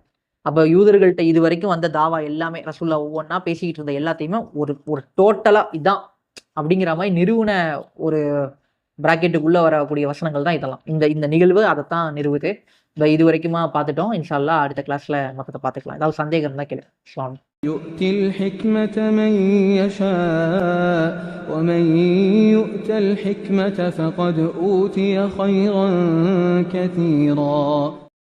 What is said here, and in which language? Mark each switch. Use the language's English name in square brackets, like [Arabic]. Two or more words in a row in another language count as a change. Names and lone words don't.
[Tamil] அப்ப யூதர்கள்ட்ட இது வரைக்கும் வந்த தாவா எல்லாமே, ரசூலுல்லாஹ் ஒவ்வொன்னா பேசிக்கிட்டு இருந்த எல்லாத்தையுமே ஒரு டோட்டலா இதான் அப்படிங்கிற மாதிரி நிறுவன ஒரு பிராக்கெட்டுக்குள்ள வரக்கூடிய வசனங்கள் தான் இதெல்லாம். இந்த நிகழ்வு அதைத்தான் நிறுவுது. இது வரைக்குமா பார்த்துட்டோம். [Arabic] إن شاء الله [Tamil] அடுத்த கிளாஸ்ல மொத்தத்தை பார்த்துக்கலாம். ஏதாவது சந்தேகம் இருந்தா கேளு. [Arabic] السلام عليكم. يؤتي الحكمة من يشاء ومن يؤت الحكمة فقد أوتي خيرا كثيرا